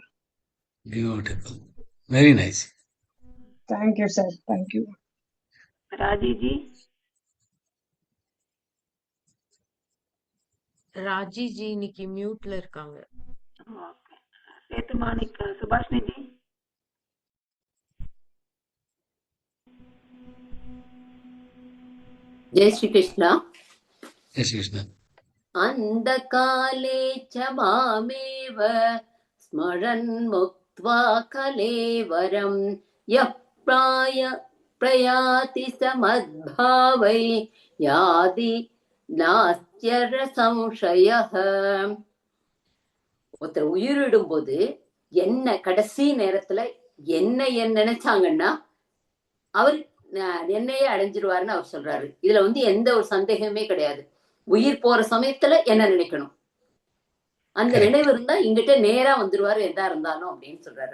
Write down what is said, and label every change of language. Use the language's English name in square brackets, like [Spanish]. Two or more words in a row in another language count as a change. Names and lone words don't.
[English] beautiful, very nice. thank you sir, thank you. [Tamil] ராஜிஜி. ராஜிஜி இன்னைக்கு மியூட்ல இருக்காங்க. ஓகே. சேத்துமாணிக் சுபாஷினி ஜி. [Hindi] जय श्री कृष्ण. जय श्री कृष्ण. [Sanskrit] अंधकाले च मामेव स्मरन् मुक्त्वा कलेवरं यः प्रयाति समद्भावै यादि नास्त्यर संशयः. [Tamil] ஒருத்தர் உயிரிடும் போது என்ன கடைசி நேரத்துல என்ன நினைச்சாங்கன்னா அவர் என்னையே அடைஞ்சிருவாருன்னு அவர் சொல்றாரு. இதுல எந்த ஒரு சந்தேகமே கிடையாது. உயிர் போற சமயத்துல என்ன நினைக்கணும், அந்த நினைவு இருந்தா இங்கிட்ட நேரா வந்துருவாரு எதா இருந்தாலும் அப்படின்னு சொல்றாரு.